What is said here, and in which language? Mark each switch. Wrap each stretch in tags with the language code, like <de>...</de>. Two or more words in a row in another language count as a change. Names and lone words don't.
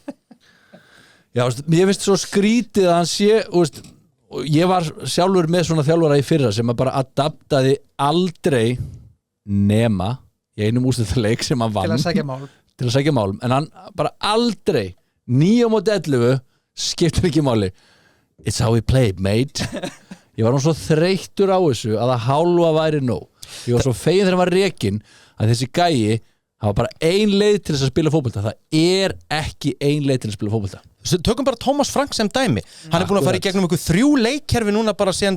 <is>Já, ég finnst svo skrítið að hann sé, veist, ég var sjálfur með svona þjálfara í fyrra sem að bara adaptaði aldrei nema í einum úrslitaleik sem hann vann til að sækja málum, en hann bara aldrei 9-11 skiptir ekki máli.</is> <en>It's how we play, mate.</en> <is>Ég var svo þreyttur á þessu að það hálfa væri nóg. Ég var svo fegin þegar hann var rekinn að þessi gæi, það var bara ein leið til þess að spila fótbolta. Það er ekki ein leið til að spila fótbolta. Tökum bara Thomas Frank sem dæmi. Hann búinn að fara í gegnum ykkur 3 leikkerfi núna bara síðan</is>